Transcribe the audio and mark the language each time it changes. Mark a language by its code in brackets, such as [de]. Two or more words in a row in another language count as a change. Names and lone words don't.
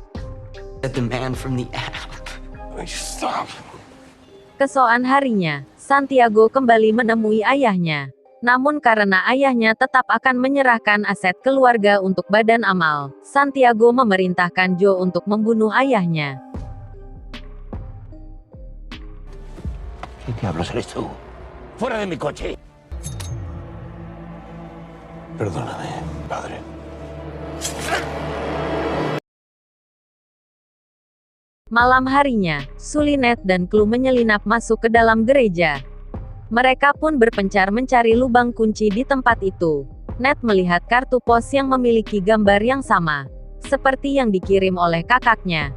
[id] Keesokan harinya, Santiago kembali menemui ayahnya. Namun karena ayahnya tetap akan menyerahkan aset keluarga untuk badan amal, Santiago memerintahkan Joe untuk membunuh ayahnya. [es] ¿Qué diablos eres tú? ¡Fuera de mi coche! Perdóname, padre. [id] Malam harinya, Sully, Ned dan Chloe menyelinap masuk ke dalam gereja. Mereka pun berpencar mencari lubang kunci di tempat itu. Ned melihat kartu pos yang memiliki gambar yang sama, seperti yang dikirim oleh kakaknya.